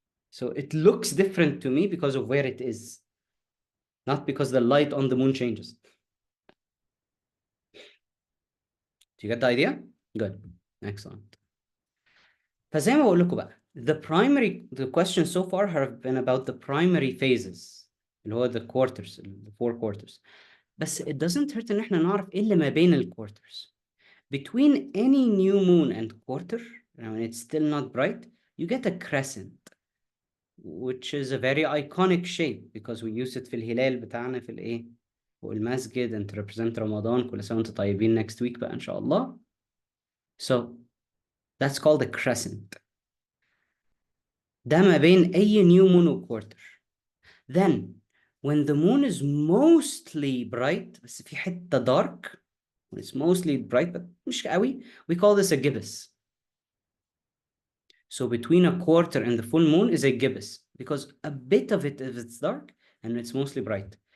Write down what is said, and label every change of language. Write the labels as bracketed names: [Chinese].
[English] So it looks different to me because of where it is. Not because the light on the moon changes. Do you get the idea? Good. Excellent. [Arabic] فزي ما بقول لكم بقى [English] the questions so far have been about the primary phases [Arabic] اللي هو [English] the quarters the 4 quarters. [Arabic] بس [English] it doesn't hurt [Arabic] ان احنا نعرف ايه اللي ما بين الكوارترز. [English] Between any new moon and quarter, when it's still not bright, you get a crescent, which is a very iconic shape because we use it [Arabic] في الهلال بتاعنا في الايه والمسجد [English] and to represent رمضان. [Arabic] كل سنة وانتم طيبين [English] next week [Arabic] بقى ان شاء الله. [English] So that's called a crescent. [Arabic] ده ما بين أي new moon و quarter. [English] Then when the moon is mostly bright [Arabic] بس في حتة [English] dark, when it's mostly bright but [Arabic] مش قوي, [English] we call this a gibbous. So between a quarter and the full moon is a gibbous because a bit of it if it's dark and it's mostly bright.